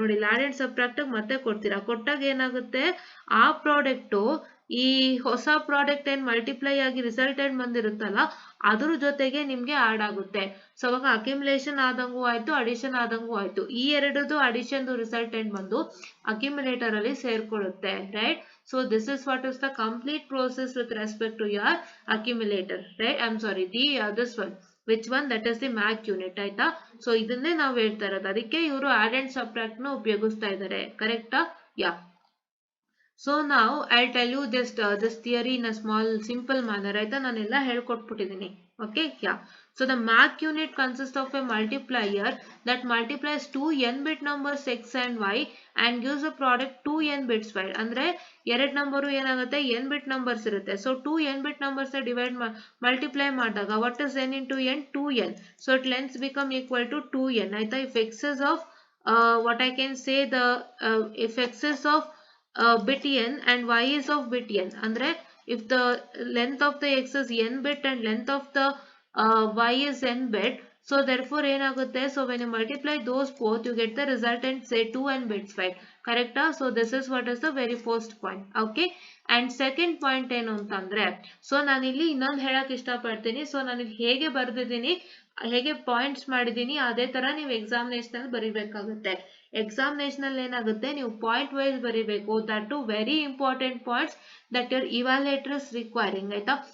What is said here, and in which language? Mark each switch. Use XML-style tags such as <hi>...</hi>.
<kn>ನೋಡಿ, add and subtract ಮತ್ತೆ ಕೊಡ್ತೀರಾ. ಕೊಟ್ಟಾಗ ಏನಾಗುತ್ತೆ, ಆ ಪ್ರಾಡಕ್ಟ್ ಈ ಹೊಸ ಪ್ರಾಡಕ್ಟ್ ಏನ್ ಮಲ್ಟಿಪ್ಲೈ ಆಗಿ ರಿಸಲ್ಟೆಂಟ್ ಬಂದಿರುತ್ತಲ್ಲ ಅದ್ರ ಜೊತೆಗೆ ನಿಮ್ಗೆ ಆಡ್ ಆಗುತ್ತೆ. ಸೊ ಅವಾಗ ಅಕ್ಯುಮುಲೇಷನ್ ಆದಂಗೂ ಆಯ್ತು, ಅಡಿಷನ್ ಆದಂಗೂ ಆಯ್ತು. ಈ ಎರಡದು ಅಡಿಷನ್ ರಿಸಲ್ಟೆಂಟ್ ಬಂದು ಅಕ್ಯುಮುಲೇಟರ್ ಅಲ್ಲಿ ಸೇರ್ಕೊಳ್ಳುತ್ತೆ, right?</kn> <en>So this is what is the complete process with respect to your accumulator, right? I'm sorry, this one, which one, that is the MAC unit, ಆಯ್ತಾ?</en> <kn>So ಇದನ್ನೇ ನಾವು ಹೇಳ್ತಾ ಇರೋದು, ಅದಕ್ಕೆ ಇವರು ಆಡ್ ಅಂಡ್ ಸಬ್ಟ್ರಾಕ್ಟ್ ನ ಉಪಯೋಗಿಸ್ತಾ ಇದ್ದಾರೆ. ಕರೆಕ್ಟಾ? ಯಾ.</kn> <en>So now I'll tell you just this theory in a small simple manner, ಆಯ್ತಾ?</en> <kn>ನಾನೆಲ್ಲ ಹೇಳ್ಕೊಟ್ಬಿಟ್ಟಿದ್ದೀನಿ.</kn> <en>Okay, yeah. So the MAC unit consists of a multiplier that multiplies two n bit numbers x and y and gives a product 2n bits wide.</en> <kn>ಅಂದ್ರೆ ಎರಡು number ಏನಾಗುತ್ತೆ, n bit numbers ಇರುತ್ತೆ.</kn> <en>So 2n bit numbers divide multiply ಮಾಡಿದಾಗ what is n into n, 2n. So it length become equal to 2n, ಆಯ್ತಾ? If x is of what I can say the if x is of bit n and y is of bit n, ಅಂದ್ರೆ if the length of the x is n bit and length of the y is n bit, so therefore ಏನಾಗುತ್ತೆ, so when you multiply those both you get the resultant say 2n bits, right? Correcta? So this is what is the very first point. Okay, and second point</en> <kn>ಏನು ಅಂತಂದ್ರೆ, so ನಾನಿಲ್ಲಿ ಇನ್ನೊಂದು ಹೇಳಕ್ ಇಷ್ಟಪಡ್ತೀನಿ. So ನಾನು ಹೇಗೆ ಬರ್ದಿದ್ದೀನಿ, ಹೇಗೆ ಪಾಯಿಂಟ್ಸ್ ಮಾಡಿದೀನಿ ಅದೇ ತರ ನೀವು ಎಕ್ಸಾಮಿನೇಷನ್ ಅಲ್ಲಿ ಬರಿಬೇಕಾಗುತ್ತೆ. ಎಕ್ಸಾಮಿನೇಷನ್ ಅಲ್ಲಿ ಏನಾಗುತ್ತೆ, ನೀವು ಪಾಯಿಂಟ್ ವೈಸ್ ಬರಿಬೇಕು.</kn> <en>that two very important points that your evaluator is requiring,</en> <kn>ಆಯ್ತಾ?</kn>